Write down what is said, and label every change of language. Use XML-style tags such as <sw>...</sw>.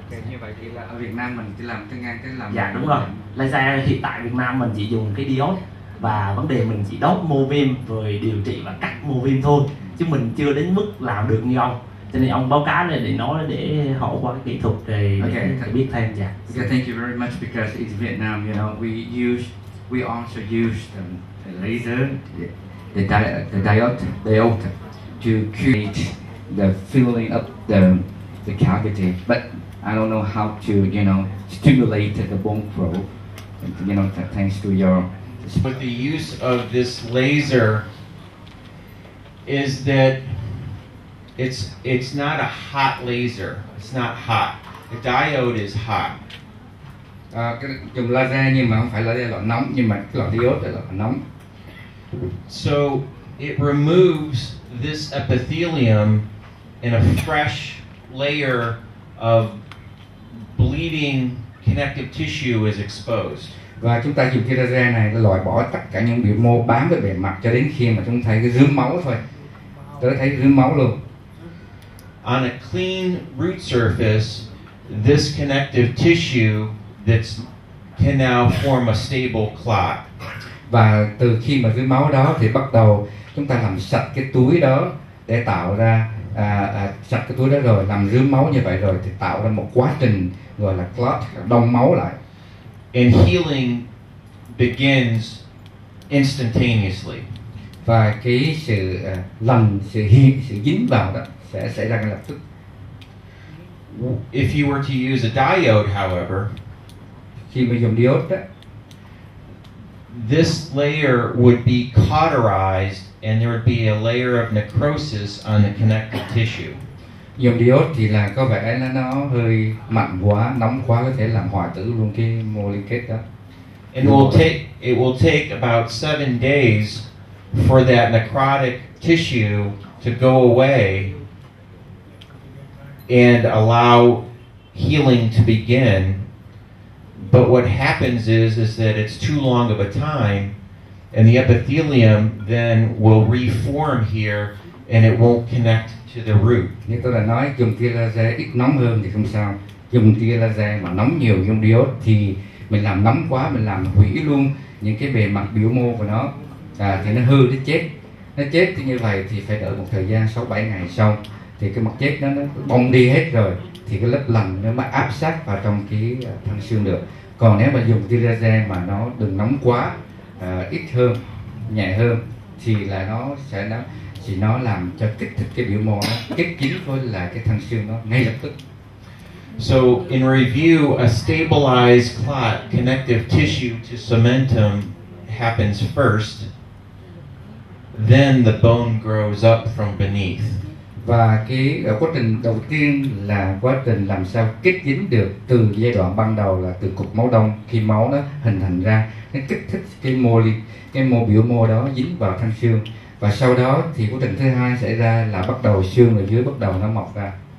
<vi>Như vậy thì là ở Việt Nam mình chỉ làm cái ngang cái làm. Dạ đúng rồi. Laser hiện tại Việt Nam mình chỉ dùng cái diode, và vấn đề mình chỉ đốt mô viêm rồi điều trị và cắt mô viêm thôi, chứ mình chưa đến mức làm được như ông. Cho nên ông báo cáo này để nói để họ qua cái kỹ thuật để biết thêm. Dạ.</vi> <en>Okay, thank you very much, because in Vietnam, you know, we also use the laser, the diode to create the filling up the cavity, but I don't know how to, you know, stimulate the bone growth, you know, thanks to your. But the use of this laser is that it's not a hot laser. It's not hot. The diode is hot.</en> <vi>Cái dùng laser nhưng mà không phải là loại nóng, nhưng mà cái loại diode là loại nóng.</vi> <en>So it removes this epithelium and a fresh layer of bleeding connective tissue is exposed.</en> <vi>Và chúng ta dùng cái laser này để loại bỏ tất cả những biểu mô bám với bề mặt cho đến khi mà chúng thấy cái rướm máu thôi. Tới thấy rướm máu luôn.</vi> <en>On a clean root surface, this connective tissue can now form a stable clot.</en> <vi>Và từ khi mà rướm máu đó thì bắt đầu chúng ta làm sạch cái túi đó để tạo ra sạch cái túi đó rồi, làm rướm máu như vậy rồi thì tạo ra một quá trình gọi là clot, đông máu lại.</vi> <en>And healing begins instantaneously.</en> <vi>Và cái sự lành, sự dính vào đó sẽ xảy ra ngay lập tức.</vi> <en>If you were to use a diode, however,</en> <vi>khi mà dùng diode đó,</vi> <en>this layer would be cauterized and there would be a layer of necrosis on the connective tissue.</en> <vi>Dùng diode thì là có vẻ nó hơi mạnh quá, nóng quá, có thể làm hoại tử luôn cái mô liên kết đó.</vi> <en>And it will take about 7 days for that necrotic tissue to go away and allow healing to begin. But what happens is that it's too long of a time, and the epithelium then will reform here, and it won't connect to the root.</en> <vi>Như tôi đã nói, dùng tia laser ít nóng hơn thì không sao. Dùng tia laser mà nóng nhiều dùng diode thì mình làm nóng quá, mình làm hủy luôn những cái bề mặt biểu mô của nó, thì nó hư, nó chết. Nó chết thì như vậy thì phải đợi một thời gian 6-7 ngày sau thì cái mặt chết nó bong đi hết rồi, thì cái lớp lành nó mới áp sát vào trong cái thân xương được. Còn nếu mà dùng tia laser mà nó đừng nóng quá, ít hơn, nhẹ hơn thì là nó làm cho kích thích cái biểu mô nó kết dính với lại cái thân xương nó ngay lập tức.</vi> <en>So in review, a stabilized clot, connective tissue to cementum happens first, then the bone grows up from beneath.</en> <vi>Và cái quá trình đầu tiên là quá trình làm sao kết dính được từ giai đoạn ban đầu là từ cục máu đông, khi máu nó hình thành ra, nó kích thích cái mô biểu mô đó dính vào thân xương, và sau đó thì quá trình thứ hai xảy ra là bắt đầu xương ở dưới bắt đầu nó mọc ra.</vi>